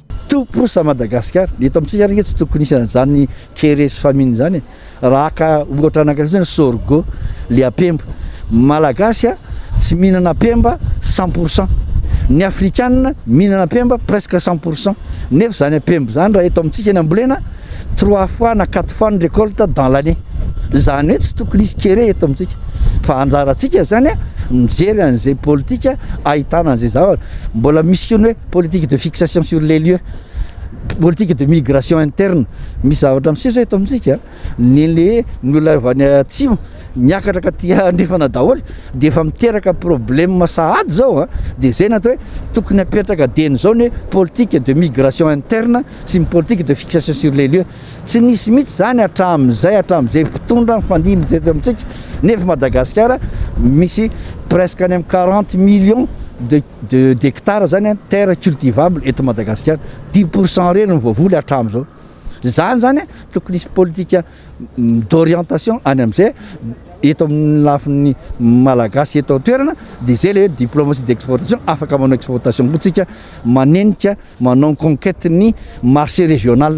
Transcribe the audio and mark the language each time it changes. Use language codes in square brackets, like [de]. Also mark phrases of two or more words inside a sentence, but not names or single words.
[mg] Toprosa Madagasikara, eto amintsika rehetra tsy tokony isy an'izany kere sy famine zany. Raha ka ohatra anankiray sorgho, le apemba. Malagasy tsy mihinana apemba 100%. Ny afrikanina mihinana apemba presque 100%. Nefa zany apemba zany raha eto amintsika ny ambolena 3 fois na 4 fois ny [fr] récolte dans l'année. [mg] Zany hoe tsy tokony isy kere eto amintsika. Fa anjarantsika zany mijery an'izay politika ahitana an'izay zavatra. Mbola misy keny hoe [fr] politique de fixation sur les lieux, politique de migration interne. [mg] Misy zavatra misy zao eto amintsika ny olona avy any atsimo miakatra ka tia andrefana daholo dia efa miteraka problème sahady zao dia zay natao hoe tokony apetraka deny zao ny [fr] politique de migration interne [mg] sy [fr] politique de fixation sur les lieux. [mg] Tsy nisy mihitsy zany hatramin'izay mpitondra mifandimby teto amintsika nefa Madagasikara misy presque any amin'ny 40 [fr] millions d'hectara [mg] zany a [fr] terre cultivable [mg] eto Madagasikara 10% reny ny voavoly hatramin'izao. Zany zany a tokony isy politika d'orientation any amin'izay eto amin'ny lafin'ny malagasy eto an-toerana dia zay le hoe [fr] diplomatie d'exportation [mg] afaka manao exportation kotsika manenika manao conquête ny [fr] marché régional.